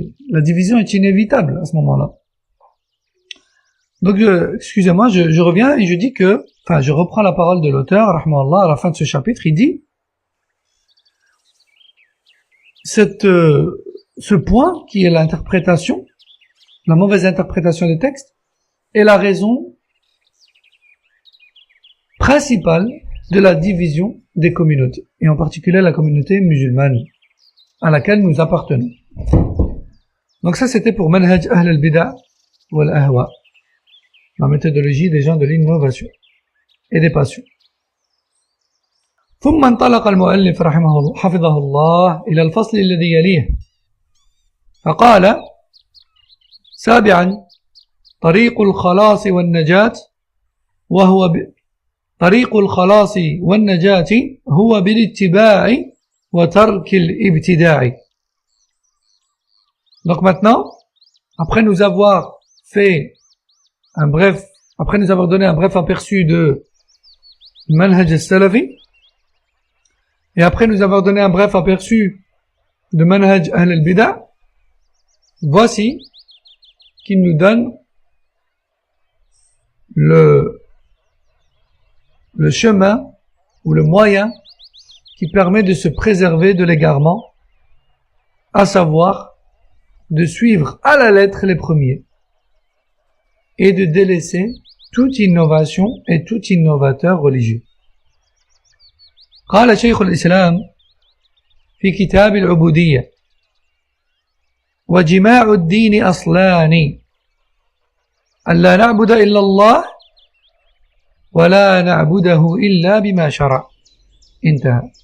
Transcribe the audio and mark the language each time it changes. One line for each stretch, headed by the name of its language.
French: La division est inévitable à ce moment-là. Donc, excusez-moi, je reviens et je dis que, enfin, je reprends la parole de l'auteur, rahmahullah, à la fin de ce chapitre, il dit, ce point qui est l'interprétation, la mauvaise interprétation des textes, est la raison principale de la division des communautés, et en particulier la communauté musulmane, à laquelle nous appartenons. Donc ça, c'était pour manhaj ahl al-bida' wal ahwa, la méthodologie des gens de l'innovation et des passions.
Arabic: ثم انطلق المؤلف حفظه الله إلى الفصل الذي يليه فقال سابعا طريق الخلاص والنجاة طريق الخلاص والنجاة هو بالاتباع وترك الابتداع.
French: Donc maintenant, après nous avoir donné un bref aperçu de manhaj al-salafi, et après nous avoir donné un bref aperçu de manhaj ahl al-bida', voici qu'il nous donne le chemin ou le moyen qui permet de se préserver de l'égarement, à savoir de suivre à la lettre les premiers et de délaisser toute innovation et tout innovateur religieux.
Arabic: قال شيخ الإسلام في كتاب العبودية وجماع الدين أصلان أن لا نعبد إلا الله ولا نعبده إلا بما شرع. انتهى.